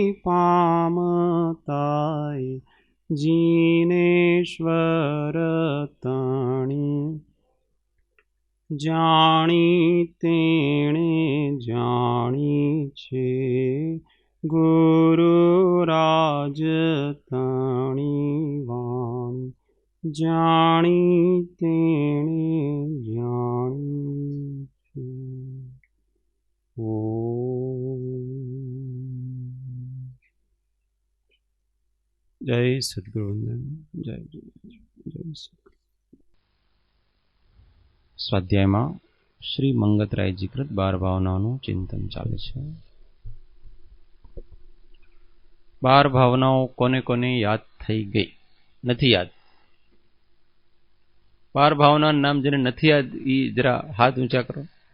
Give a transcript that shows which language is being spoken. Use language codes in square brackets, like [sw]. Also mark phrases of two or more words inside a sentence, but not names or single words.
[gu] પામતાય જિનેશ્વર તણી જાણી તેણે જાણી છે ગુરુરાજ તણી વાણી જાણી તેણે જાણી છે। જય સદ્ગુરુવંદન જય જય જય સદ્ગુરુ। સ્વાધ્યાયમાં શ્રી મંગતરાયજી કૃત 12 ભાવનાઓનું ચિંતન ચાલે છે। 12 ભાવનાઓ કોને કોને યાદ થઈ ગઈ? નથી યાદ? 12 ભાવનાનું નામ જેને નથી યાદ એ જરા હાથ ઊંચા કરો।